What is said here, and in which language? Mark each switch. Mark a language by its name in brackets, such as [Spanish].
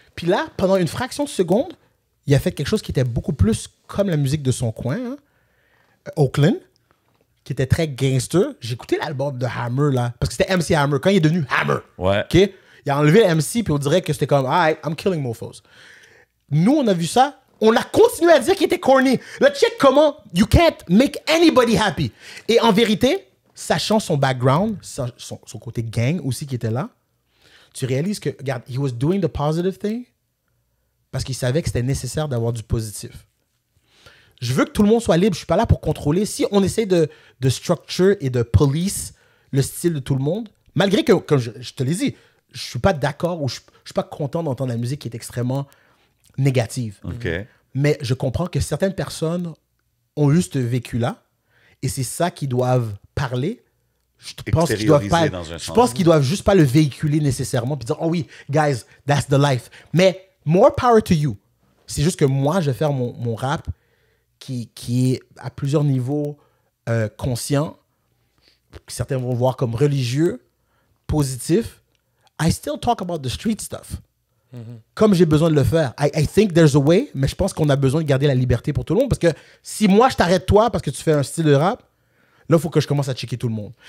[French] Puis là, pendant une fraction de seconde, il a fait quelque chose qui était beaucoup plus comme la musique de son coin, hein? Oakland, qui était très gangster. J'ai écouté l'album de Hammer, là, parce que c'était MC Hammer, quand il est devenu Hammer. Ouais. OK? Il a enlevé MC, puis on dirait que c'était comme, [English] I'm killing mofos. [French] Nous, on a vu ça, on a continué à dire qu'il était corny. [English] Là, check comment you can't make anybody happy. [French] Et en vérité, sachant son background, son côté gang aussi qui était là, tu réalises que, regarde, [English] he was doing the positive thing [French] parce qu'il savait que c'était nécessaire d'avoir du positif. Je veux que tout le monde soit libre. Je suis pas là pour contrôler. Si on essaie de structure et de police le style de tout le monde, malgré que, comme je te l'ai dit, je suis pas d'accord ou je suis pas content d'entendre la musique qui est extrêmement négative. Okay. Mais je comprends que certaines personnes ont eu ce vécu-là et c'est ça qu'ils doivent parler. Je pense qu'ils doivent juste pas le véhiculer nécessairement puis dire oh oui, [English] guys, that's the life. [French] Mais [English] more power to you. [French] C'est juste que moi, je vais faire mon rap qui est à plusieurs niveaux conscient. Certains vont voir comme religieux, positif. [English] I still talk about the street stuff. [French] Comme j'ai besoin de le faire. [English] I think there's a way, [French] mais je pense qu'on a besoin de garder la liberté pour tout le monde parce que si moi, je t'arrête toi parce que tu fais un style de rap, là, il faut que je commence à checker tout le monde.